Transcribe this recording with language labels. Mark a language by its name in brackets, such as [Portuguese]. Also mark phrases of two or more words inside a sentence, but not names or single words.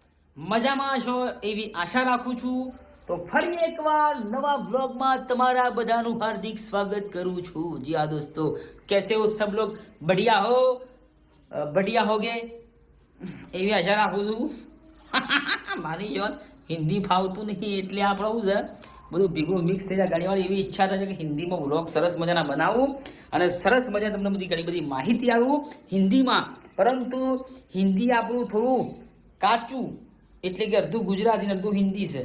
[Gujarati] મજામાં છો એવી આશા રાખું છું। તો ફરી એકવાર નવા બ્લોગમાં તમારા બધાનું હાર્દિક સ્વાગત કરું છું। [Hindi] जी हाँ दोस्तों, कैसे हो सब लोग? बढ़िया हो? बढ़िया होगे [Gujarati] એવી આશા રાખું છું। મારી જોન હિન્દી ફાવતું નહીં એટલે આપણે શું છે બધું ભેગું મિક્સ થઈ જાય। ઘણીવાર એવી ઈચ્છા થાય છે કે હિન્દીમાં વ્લોગ સરસ મજાના બનાવું અને સરસ મજા તમને બધી ઘણી બધી માહિતી આપું હિન્દીમાં, પરંતુ હિન્દી આપણું થોડું કાચું, એટલે કે અડધું ગુજરાતી ને અડધું હિન્દી છે।